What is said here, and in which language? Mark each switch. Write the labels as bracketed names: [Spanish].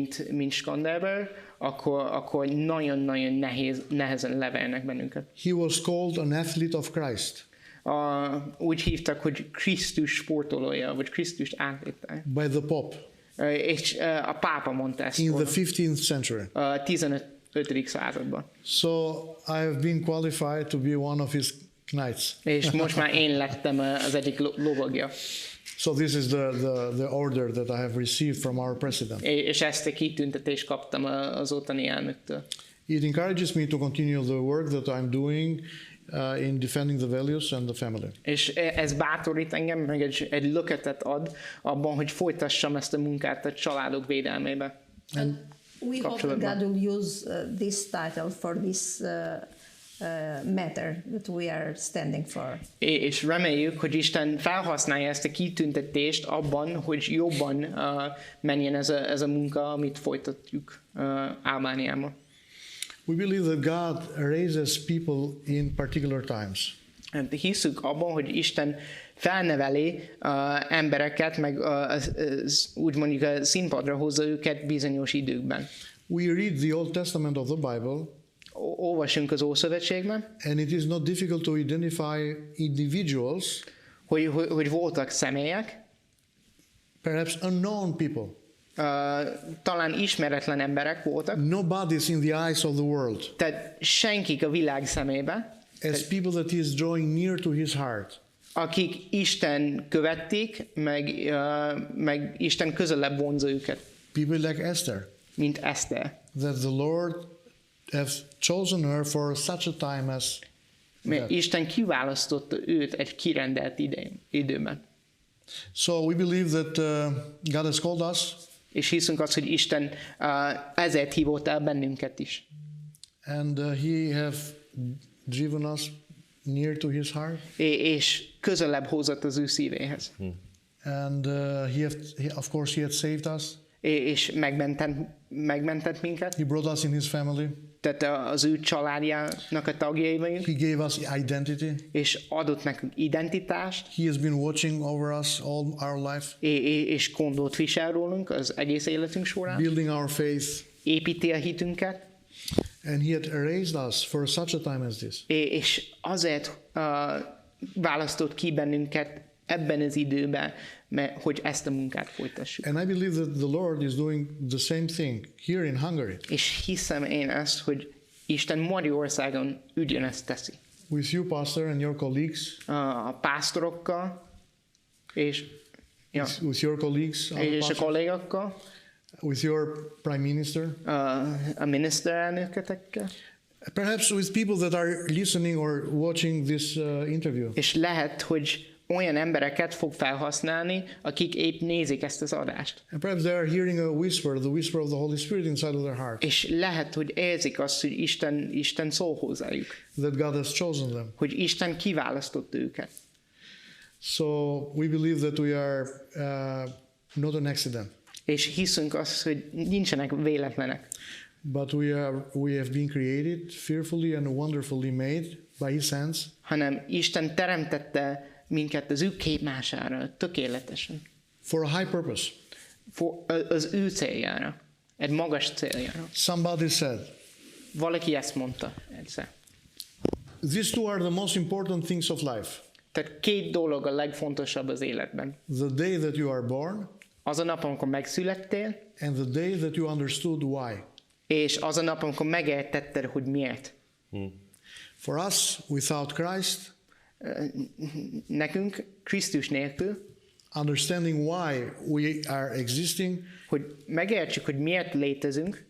[Hungarian] mint Skanderbeg, akkor nagyon-nagyon nehezen levernek bennünket. [English] He was called an athlete of Christ [Hungarian] Úgy hívtak, hogy Krisztus sportolója, vagy Krisztus átlétája. [English] by the Pope [Hungarian] És a pápa mondta ezt [English] in [Hungarian] volna, [English] the 15th century. [Hungarian] a 15. században. [English] So I have been qualified to be one of his knights. [Hungarian] És most már én lettem az egyik lovagja. [English] So this is the order that I have received from our president. [Hungarian] És ezt a kitüntetést kaptam az ottani elnöktől. [English] It encourages me to continue the work that I'm doing in defending the values and the family. [Hungarian] És ez bátorít engem, meg egy löketet ad abban, hogy folytassam ezt a munkát a családok védelmébe. [English] And we hope that God will use this title for this matter that we are standing for. [Hungarian] És reméljük, hogy Isten felhasználja ezt a kitüntetést abban, hogy jobban menjen ez a munka, amit folytatjuk Albániában. [English] We believe that God raises people in particular times. [Hungarian] Hiszük abban, hogy Isten felneveli embereket, meg úgy mondjuk a színpadra hozza őket bizonyos időkben. [English] We read the Old Testament of the Bible, [Hungarian] Olvasunk az Ószövetségben, [English] and it is not difficult to identify individuals, [Hungarian] hogy voltak személyek, [English] perhaps unknown people, [Hungarian] talán ismeretlen emberek voltak, [English] nobodies in the eyes of the world, [Hungarian] tehát senkik a világ szemébe, [English] as people that he is drawing near to his heart. [Hungarian] akik Isten követték, meg Isten közelebb vonza őket, [English] People like Esther, [Hungarian] mint Eszter. [English] that the Lord has chosen her for such a time as [Hungarian] Mert [English] that. [Hungarian] Isten kiválasztotta őt egy kirendelt időben. [English] So we believe that God has called us, [Hungarian] És hiszünk azt, hogy Isten ezért hívott el bennünket is. [English] and he have driven us near to his heart, [Hungarian] És közelebb hozott az ő szívéhez. [English] and of course he had saved us. [Hungarian] És megmentett minket. [English] He brought us in his family. [Hungarian] Tehát az ő családjának a tagjai vagyunk. [English] He gave us identity. [Hungarian] És adott nekünk identitást. [English] He has been watching over us all our life, [Hungarian] És gondot visel rólunk az egész életünk során. [English] building our faith, [Hungarian] Építi a hitünket. [English] and he had raised us for such a time as this. [Hungarian] És azért választott ki bennünket ebben az időben, hogy ezt a munkát folytassuk. [English] And I believe that the Lord is doing the same thing here in Hungary, [Hungarian] És hiszem én ezt, hogy Isten Magyarországon ugyanezt teszi. [English] with you, Pastor, and your colleagues, [Hungarian] A pásztorokkal, és [English] with your colleagues, other [Hungarian] a [English] pastors, [Hungarian] kollégakkal, [English] with your Prime Minister, [Hungarian] a miniszterelnöketekkel, [English] perhaps with people that are listening or watching this interview. [Hungarian] és lehet, hogy olyan embereket fog felhasználni, akik épp nézik ezt az adást. [English] And perhaps they are hearing a whisper, the whisper of the Holy Spirit inside of their heart, [Hungarian] És lehet, hogy érzik azt, hogy Isten szól hozzájuk, [English] that God has chosen them. [Hungarian] hogy Isten kiválasztott őket. [English] So we believe that we are not an accident, [Hungarian] És hiszünk azt, hogy nincsenek véletlenek, [English] but we have been created fearfully and wonderfully made by His hands, [Hungarian] hanem Isten teremtette minket az ő képmására, tökéletesen, [English] for a high purpose. [Hungarian] az ő céljára, egy magas céljára. [English] Somebody said, [Hungarian] Valaki ezt mondta egyszer. [English] these two are the most important things of life. [Hungarian] Tehát két dolog a legfontosabb az életben. [English] The day that you are born [Hungarian] Az a nap, amikor megszülettél, [English] and the day that you understood why. [Hungarian] és az a nap, amikor megértetted, hogy miért. [English] For us, without Christ, [Hungarian] Nekünk, Krisztus nélkül, [English] understanding why we are existing, [Hungarian] hogy megértsük, hogy miért létezünk,